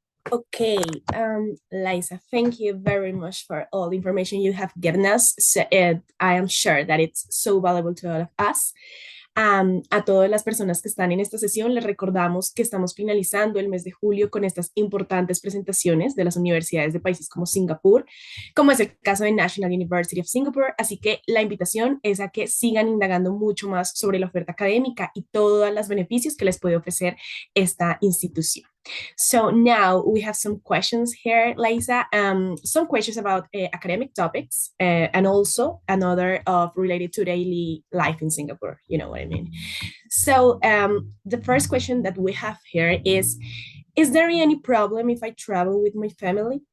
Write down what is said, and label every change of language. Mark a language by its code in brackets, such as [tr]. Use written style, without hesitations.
[en] Okay, Liza, thank you very much for all the information you have given us. I am sure that it's so valuable to all of us. [es] A todas las personas que están en esta sesión, les recordamos que estamos finalizando el mes de julio con estas importantes presentaciones de las universidades de países como Singapur, como es el caso de National University of Singapore. Así que la invitación es a que sigan indagando mucho más sobre la oferta académica y todos los beneficios que les puede ofrecer esta institución. [en] So now we have some questions here, Liza. Some questions about academic topics and also another of related to daily life in Singapore. You know what I mean? So the first question that we have here is there any problem if I travel with my family?